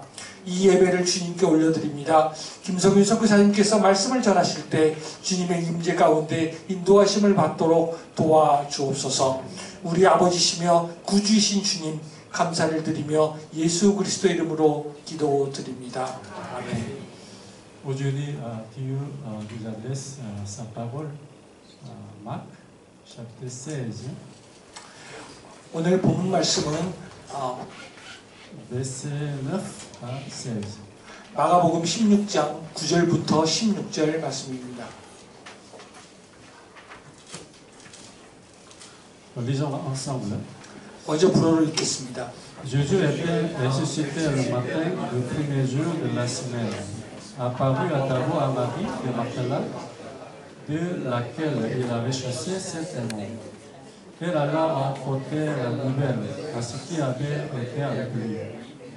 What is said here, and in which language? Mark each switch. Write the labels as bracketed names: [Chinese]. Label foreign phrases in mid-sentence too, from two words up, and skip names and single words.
[Korean] 이 예배를 주님께 올려드립니다. 김성윤 선교사님께서 말씀을 전하실 때 주님의 임재 가운데 인도하심을 받도록 도와주옵소서. 우리 아버지시며 구주이신 주님, 감사를 드리며 예수 그리스도 이름으로 기도드립니다. 아멘. [French] Aujourd'hui, Dieu nous adresse sa parole, Marc, chapitre 16, [Korean] 오늘 본문 말씀은 [French] verset 9 à 16. [Korean] 마가복음 16장 9절부터 16절 말씀입니다. [French] Lisons ensemble. [Korean] 먼저 불어를 읽겠습니다. [French] Jésus était ressuscité le matin du premier jour de la semaine. Apparut à d'abord à Marie de Magdala, de laquelle il avait chassé 7 démons. Elle alla apporter la nouvelle à ceux qui avaient été avec lui.